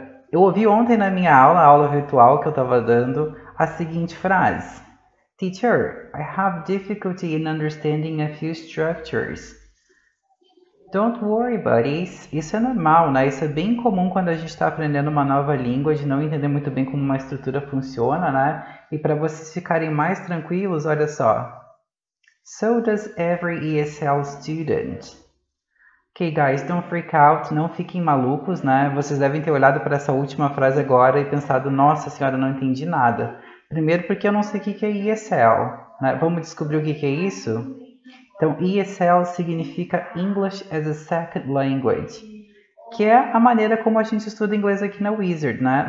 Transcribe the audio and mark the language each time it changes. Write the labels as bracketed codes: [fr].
[pt] Eu ouvi ontem na minha aula virtual que eu estava dando, a seguinte frase: [en] Teacher, I have difficulty in understanding a few structures. Don't worry, buddies. [pt] Isso é normal, né? Isso é bem comum quando a gente está aprendendo uma nova língua, de não entender muito bem como uma estrutura funciona, né? E para vocês ficarem mais tranquilos, olha só. [en] So does every ESL student. Ok, guys, don't freak out, [pt] não fiquem malucos, né? Vocês devem ter olhado para essa última frase agora e pensado, nossa senhora, não entendi nada. Primeiro porque eu não sei o que é ESL, né? Vamos descobrir o que é isso? Então, ESL significa [en] English as a Second Language, [pt] que é a maneira como a gente estuda inglês aqui na Wizard, né?